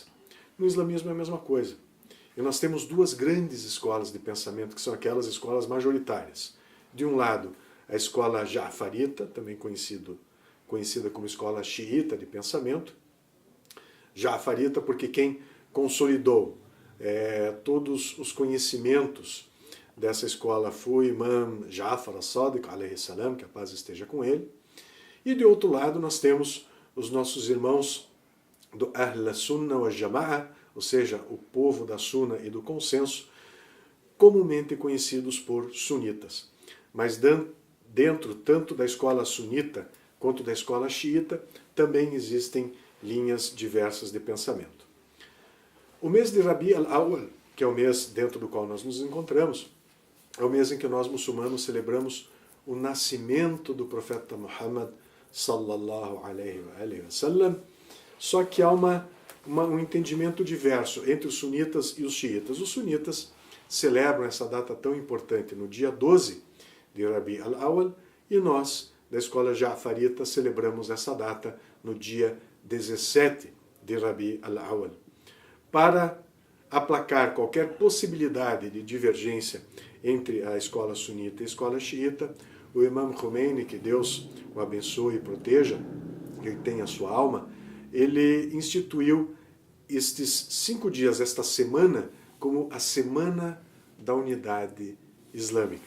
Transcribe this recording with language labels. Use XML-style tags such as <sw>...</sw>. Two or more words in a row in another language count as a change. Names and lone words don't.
<pt>No islamismo é a mesma coisa. E nós temos duas grandes escolas de pensamento, que são aquelas escolas majoritárias. De um lado, a escola Ja'farita, também conhecida como escola xiita de pensamento. Ja'farita porque quem consolidou todos os conhecimentos dessa escola foi o Imam Ja'far as-Sadiq,</pt> <ar>عليه السلام,</ar> <pt>que a paz esteja com ele. E de outro lado nós temos os nossos irmãos do</pt> <ar>أهل السنة والجماعة,</ar> <pt>ou seja, o povo da Sunna e do consenso, comumente conhecidos por sunitas. Mas dentro tanto da escola sunita quanto da escola xiita também existem linhas diversas de pensamento. O mês de Rabi al-Awwal, que é o mês dentro do qual nós nos encontramos, é o mês em que nós muçulmanos celebramos o nascimento do profeta Muhammad</pt> <ar>صلى الله عليه وسلم,</ar> <pt>só que há um entendimento diverso entre os sunitas e os xiitas. Os sunitas celebram essa data tão importante no dia 12 de Rabi al-Awwal e nós, da escola Ja'farita, celebramos essa data no dia 17 de Rabi al-Awwal. Para aplacar qualquer possibilidade de divergência entre a escola sunita e a escola xiita, o Imam Khomeini, que Deus o abençoe e proteja, que ele tenha a sua alma, ele instituiu estes 5 dias, esta semana, como a Semana da Unidade Islâmica.</pt>